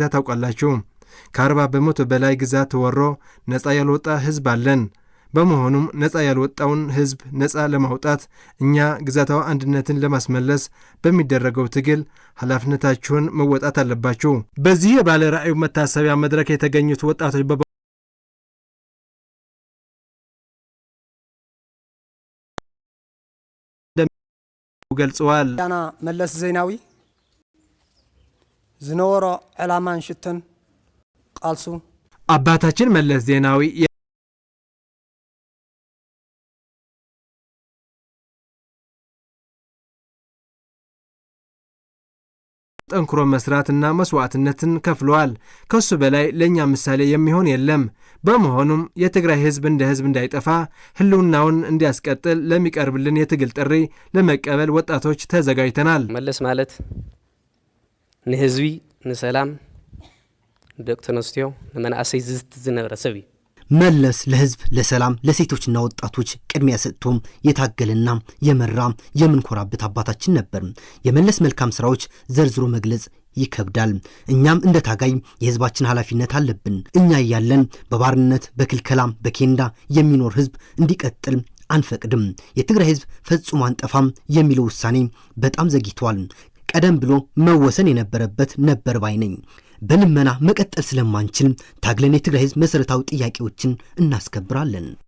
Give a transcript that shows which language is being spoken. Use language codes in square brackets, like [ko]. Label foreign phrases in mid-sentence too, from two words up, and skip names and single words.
[am] ታውቃላችሁ። ከ40 በመቶ በላይ ግዛት ተወሮ ነፃ ያልወጣ ህዝብ አለን። በመሆኑም ነፃ ያልወጣውን ህዝብ ነፃ ለማውጣት እኛ ግዛታዊ አንድነትን ለማስመለስ በሚደረገው ትግል ኃላፊነታችሁን መወጣት አለባችሁ። በዚህ የባለ ራዕዩ መታሰቢያ መድረክ የተገኙት ወጣቶች ገልጸዋል። [ti] ያና መለስ ዜናዊ ዝነበሮ ዕላማን ሽተን ቃልሱ [am] አባታችን መለስ ዜናዊ ጠንክሮ መስራትና መስዋዕትነትን ከፍለዋል። ከሱ በላይ ለኛ ምሳሌ የሚሆን የለም። በመሆኑም የትግራይ ህዝብ እንደ ህዝብ እንዳይጠፋ ህልውናውን እንዲያስቀጥል ለሚቀርብልን የትግል ጥሪ ለመቀበል ወጣቶች ተዘጋጅተናል። [ti] መለስ ማለት ንህዝቢ ንሰላም ደቂ ተነስትዮ ንመናእሰይ ዝነበረ ሰብ እዩ። [am] መለስ ለህዝብ፣ ለሰላም፣ ለሴቶችና ወጣቶች ቅድሚያ ሰጥቶም የታገለና የመራ የምንኮራበት አባታችን ነበር። የመለስ መልካም ስራዎች ዘርዝሮ መግለጽ ይከብዳል። እኛም እንደ ታጋይ የህዝባችን ኃላፊነት አለብን። እኛ እያለን በባርነት በክልከላም በኬንዳ የሚኖር ህዝብ እንዲቀጥል አንፈቅድም። የትግራይ ህዝብ ፈጽሞ አንጠፋም የሚለው ውሳኔ በጣም ዘግይቷል። ቀደም ብሎ መወሰን የነበረበት ነበር ባይ ነኝ። በልመና መቀጠል ስለማንችል ታግለን የትግራይ ህዝብ መሰረታዊ ጥያቄዎችን እናስከብራለን።